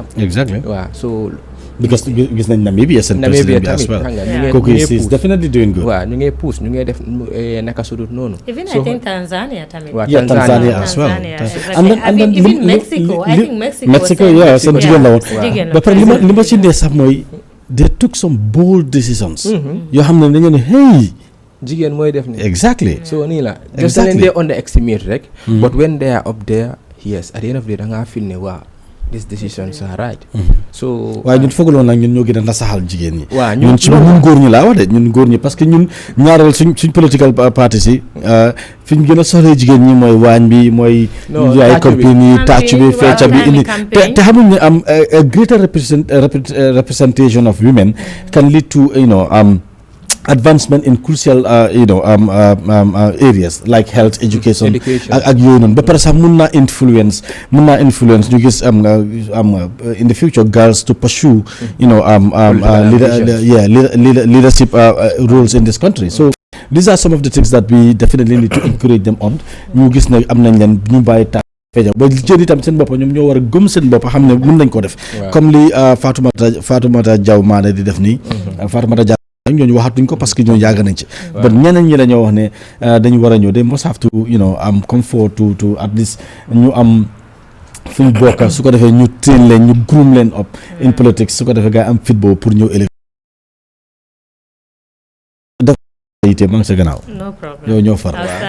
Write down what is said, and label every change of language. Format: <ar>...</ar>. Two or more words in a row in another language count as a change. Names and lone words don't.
<en>exactly</en> <wo>waaw so</wo> <en>because</en> <wo>gis nañ Namibia seen président bi</wo> <en>as well kooku is definitely doing good</en> <wo>waaw ñu ngi push ñu ngi def naka sudut noonu</wo> <en>even I think Tanzania tamit Tanzania as well and then even Mexico I think</en> <wo>Mexico seen jigéen la woon ba pare li ma ci ndee sax mooy</wo> <en>they took some bold decisions</en> <wo>yoo xam ne dañu ne hey jigéen mooy def ni</wo> <en>exactly</en> <wo>so nii la just leen dee underestimate rek</wo> <en>but when they are up there yes at the end of the day</en> <wo>da ngaa feel ne waaw</wo> <en>these decisions are right. So</en> <wo>waaye ñun foogaloon nag ñun ñoo gën a nasaxal jigéen ñi. waaw ñun góor ñi laa wax de ñun góor ñi</wo> <fr>parce que</fr> <wo>ñun ñaareel suñ</wo> <en>political parties</en> <wo>yi fi ñu gën a soxlee jigéen ñi mooy waañ bi mooy. ay compagnie yi tàcc bi fecca bi indi te xamuñ ne am</wo> <en>a greater representation of women can lead to advancement in crucial areas like health, education</en> <wo>ak yooyu noonu ba pare sax mun naa influence ñu gis</wo> <en>in the future girls to pursue leadership roles in this country. So these are some of the things that we definitely need to encourage them on.</en> <wo>ñu gis ne am nañ leen ñu bàyyi temps feeja ba jël itam seen bopp ñoom ñoo war a gëm seen bopp xam ne mën nañ ko def comme li Fatoumata Jaw Maneh di def nii Fatoumata Jaw ñooñu waxatuñ ko</wo> <fr>parce que</fr> <wo>ñoo yàgg nañ ci but ñeneen ñi la ñoo wax ne dañu war a ñëw</wo> <en>they must have to am comfort to at least</en> <wo>ñu am fu ñu bokk su ko defee ñu train leen ñu groom leen</wo> <en>up in politics</en> <wo>su ko defee gars yi am fit boobu pour ñëw élection maa ngi sa gannaaw yow ñoo far</wo>